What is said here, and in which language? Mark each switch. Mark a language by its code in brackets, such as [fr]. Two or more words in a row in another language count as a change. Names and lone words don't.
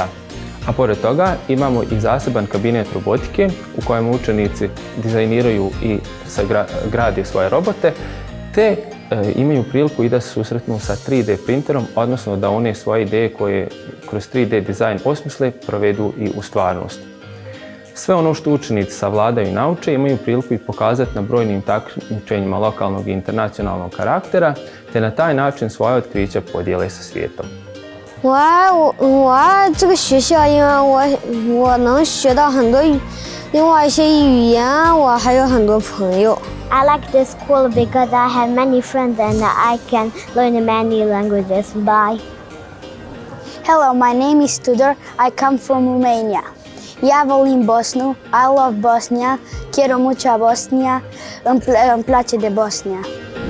[bs] A pored toga imamo i zaseban kabinet robotike u kojem učenici dizajniraju i grade svoje robote, te imaju priliku i da se susretnu sa 3D printerom, odnosno da one svoje ideje koje kroz 3D dizajn osmisle provedu i u stvarnost. Sve ono što učenici savladaju i nauče imaju priliku i pokazati na brojnim takmičenjima lokalnog i internacionalnog karaktera, te na taj način svoje otkrića podijele sa svijetom. [zh] 我爱这个学校，因为我能学到很多另外一些语言，我还有很多朋友。 [en] I like this school because I have many friends and I can learn many languages. Bye. Hello, my name is Tudor. I come from Romania. [bs] Ja volim Bosnu. [en] I love Bosnia. [es] Quiero mucho a Bosnia. [ro] Îmi place de Bosnia.